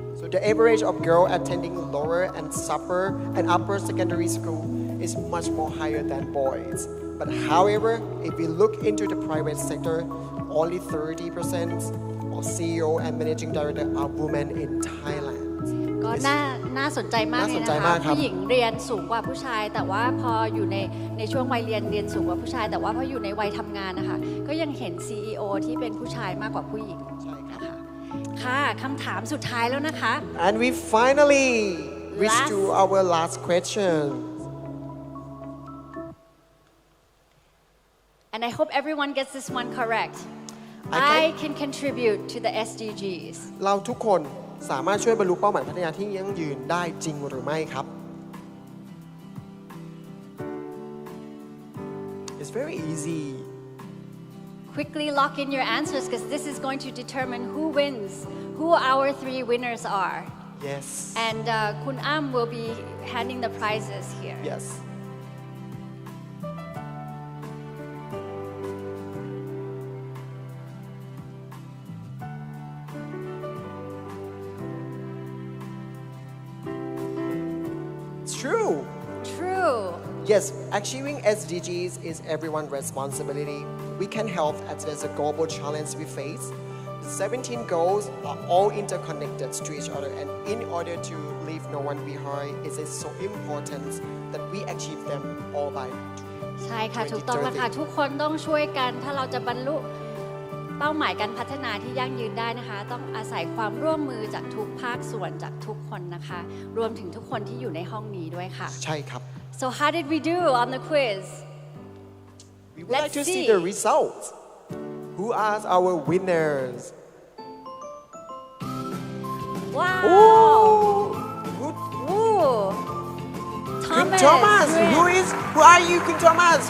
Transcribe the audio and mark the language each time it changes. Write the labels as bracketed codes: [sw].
[en] The average of girls attending lower and upper secondary school is much more higher than boys. But however, if we look into the private sector, only 30% of CEO and managing director are women in Thailand. [th] ก็น่าสนใจมากเลยนะคะผู้หญิงเรียนสูงกว่าผู้ชายแต่ว่าพออยู่ในช่วงวัยเรียนสูงกว่าผู้ชายแต่ว่าพออยู่ในวัยทำงานนะคะก็ยังเห็น CEO ที่เป็นผู้ชายมากกว่าผู้หญิงนะคะค่ะคำถามสุดท้ายแล้วนะคะ [en] And we finally reached to our last question and I hope everyone gets this one correct. I can contribute to the SDGs. [th] เราทุกคนสามารถช่วยบรรลุเป้าหมายพัฒนาที่ยั่งยืนได้จริงหรือไม่ครับ [en] It's very easy. Quickly lock in your answers because this is going to determine who wins, who our 3 winners are. Yes. And Kun Am will be handing the prizes here. Yes. It's true. True. Yes, achieving SDGs is everyone's responsibility. We can help address the global challenge we face. The 17 goals are all interconnected to each other, and in order to leave no one behind, it is so important that we achieve them all by [th] ใช่ค่ะถูกต้องแล้วค่ะทุกคนต้องช่วยกันถ้าเราจะบรรลุเป้าหมายการพัฒนาที่ยั่งยืนได้นะคะต้องอาศัยความร่วมมือจากทุกภาคส่วนจากทุกคนนะคะรวมถึงทุกคนที่อยู่ในห้องนี้ด้วยค่ะ ใช่ครับ [en] So how did we do on the quiz? We would like to see the results. Who are our winners? Wow! Good. Ooh. Kun Thomas, who are you, Kun Thomas?